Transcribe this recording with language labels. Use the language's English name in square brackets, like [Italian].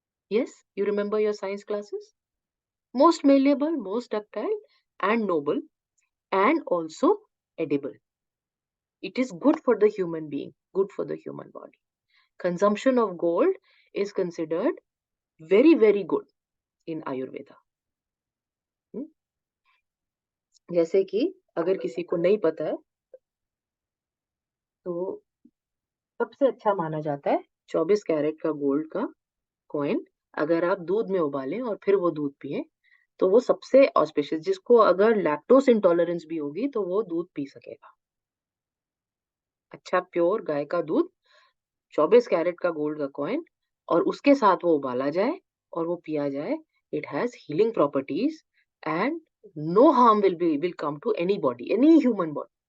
[English] Yes, you remember your science classes? Most malleable, most ductile, and noble, and also edible. It is good for the human being, good for the human body. Consumption of gold is considered very, very good in Ayurveda. [Hindi] जैसे कि अगर किसी को नहीं पता है तो सबसे अच्छा माना जाता है 24 कैरेट का गोल्ड का कॉइन. अगर आप दूध में उबालें और फिर वो दूध पिए तो वो सबसे ऑस्पिशियस. जिसको अगर लैक्टोस इंटॉलरेंस भी होगी तो वो दूध पी सकेगा. अच्छा प्योर गाय का दूध, 24 कैरेट का गोल्ड का कॉइन, और उसके साथ वो उबाला जाए और वो पिया जाए. [English] It has healing properties and no harm will come to any body, any human body.